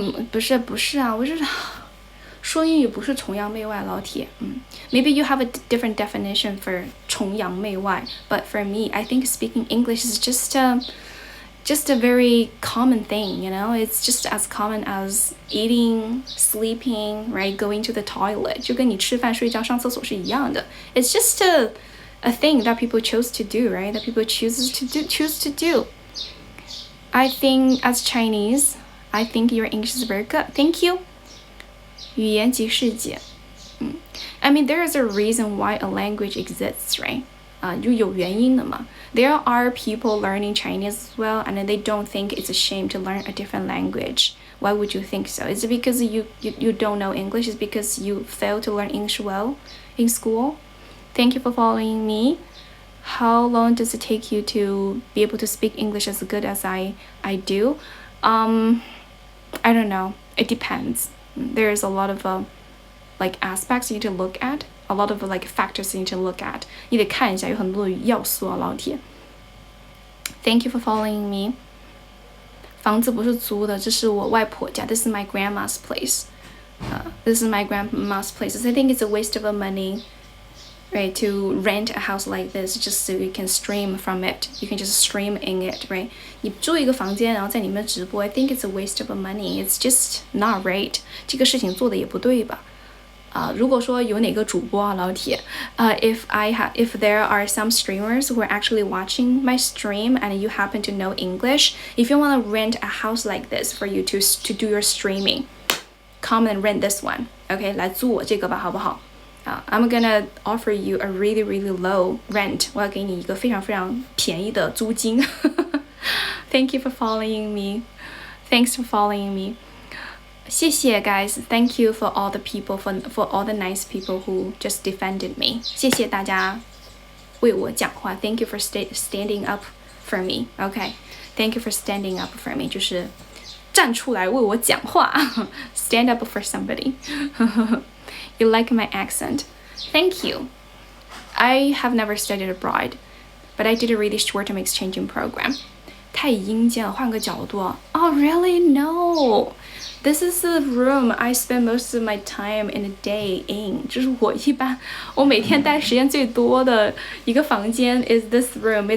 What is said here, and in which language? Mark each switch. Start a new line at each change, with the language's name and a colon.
Chinese: 不是啊，我是说英语不是崇洋媚外，老铁。
English: Maybe you have a different definition for 崇洋媚外, but for me, I think speaking English is just a very common thing, you know? It's just as common as eating, sleeping, right? Going to the toilet.
Chinese: 就跟你吃饭、睡觉、上厕所是一样的。
English: It's just a thing that people chose to do, right? That people choose to do. I think as Chinese, I think your English is very good. Thank you.
Chinese: 语言即世界。
English: I mean, there is a reason why a language exists, right?
Chinese: 就有原因的嘛。
English: There are people learning Chinese as well, and they don't think it's a shame to learn a different language. Why would you think so? Is it because you don't know English? Is it because you failed to learn English well in school? Thank you for following me. How long does it take you to be able to speak English as good as I do? I don't know. It depends. There's a lot of like aspects you need to look at. A lot of like factors you need to look at.
Chinese: 你得看一下，有很多的要素啊，老铁。
English: Thank you for following me.
Chinese: 房子不是租的，这是我外婆家。
English: This is my grandma's place. This is my grandma's place. I think it's a waste of money, right, to rent a house like this just so you can stream from it. You can just stream in it, right?
Chinese: 你租一个房间，然后在里面直播
English: I think it's a waste of money. It's just not right.
Chinese: 这个事情做的也不对吧如果说有哪个主播啊，老铁，
English: if there are some streamers who are actually watching my stream and you happen to know English, if you want to rent a house like this for you to do your streaming, come and rent this one. OK，
Chinese: 来租我这个吧，好不好？
English: I'm gonna offer you a really low rent.
Chinese: 我要给你一个非常便宜的租金。
English: Thank you for following me. Thanks for following me. 谢谢 guys. Thank you for all the people, for all the nice people who just defended me.
Chinese: 谢谢大家为我讲话。
English: Thank you for standing up for me. OK. Thank you for standing up for me.
Chinese: 就是站出来为我讲话。
English: Stand up for somebody. You like my accent. Thank you. I have never studied abroad, but I did a really short-term exchanging program.
Chinese: 太阴间了，换个角度。
English: Oh, really? No. This is the room I spend most of my time in a day in.
Chinese: 这是我每天待时间最多的一个房间
English: is this room.